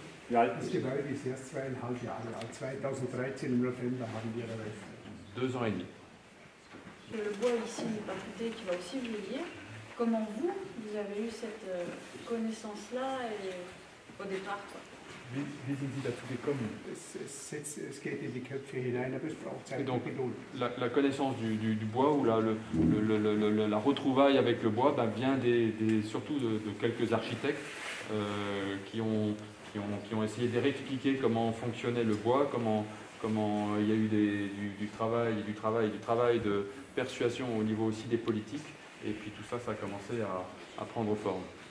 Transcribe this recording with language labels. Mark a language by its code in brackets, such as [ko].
[de] Das Gebäude ist erst 2,5 Jahre alt. 2013 im November haben wir eröffnet. [fr] 2 ans et demi. Le bois ici n'est pas fruité, qui va aussi vieillir. Comment vous avez eu cette connaissance-là et au départ quoi? [de] Wie sind Sie dazu gekommen? Es geht in die Köpfe hinein, aber es braucht Zeit und Geduld. [fr] La connaissance du bois ou la retrouvaille avec le bois vient surtout de quelques architectes qui ont essayé de réexpliquer comment fonctionnait le bois, comment il y a eu du travail de persuasion au niveau aussi des politiques, et puis tout ça a commencé à prendre forme.